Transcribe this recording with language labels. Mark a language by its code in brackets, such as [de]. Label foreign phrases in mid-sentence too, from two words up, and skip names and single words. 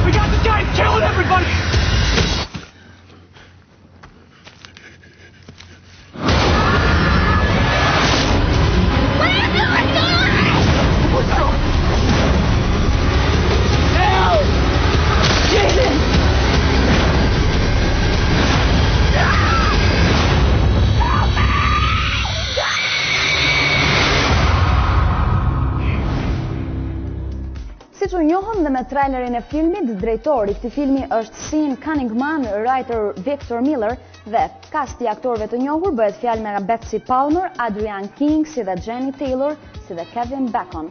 [en] We got this guy killing everybody! What are you doing? What's wrong? Help! Jason! [sq] Siç u njohëm dhe me trailerin e filmit, drejtori i këtij filmi është Sean Cunningham, writer Victor Miller dhe kasti i aktorëve të njohur bëhet fjalë me Betsy Palmer, Adrian King, si dhe Jenny Taylor, si dhe Kevin Bacon.